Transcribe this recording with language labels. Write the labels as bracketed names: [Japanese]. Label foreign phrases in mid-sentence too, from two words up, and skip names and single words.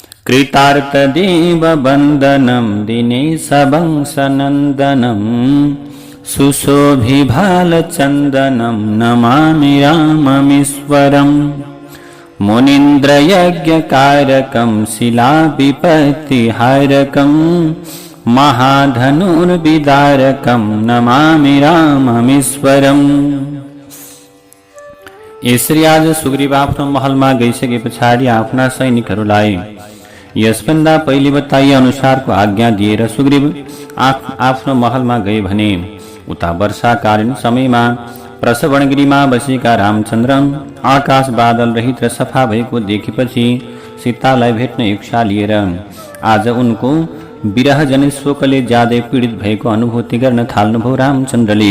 [Sanskrit] कृतार्थदेव वन्दनं दिनेशवंशनन्दनं सुशोभिभालचन्दनं नमामि राममीश्वरम् मुनीन्द्रयज्ञकारकं शिलाविपत्तिहारकं महाधनुर्विदारकं नमामि राममीश्वरम्। [Nepali] यसरी आज सुग्रीव आफ्नो महलमा गइसके पछाडि आफ्ना सैनिकहरूलाई यसभन्दा पहिले बताइए अनुसारको आज्ञा दिएर सुग्रीव आफ्नो महलमा गए भने उता वर्षाकालीन समयमा प्रसवणगिरीमा बसेका रामचन्द्र आकाश बादल रहित र सफा भएको देखेपछि सीतालाई भेट्न इच्छा लिएर आज उनको विरहजनित शोकले ज्यादै पीडित भएको अनुभूति गर्न थाल्नुभयो रामचन्द्रले।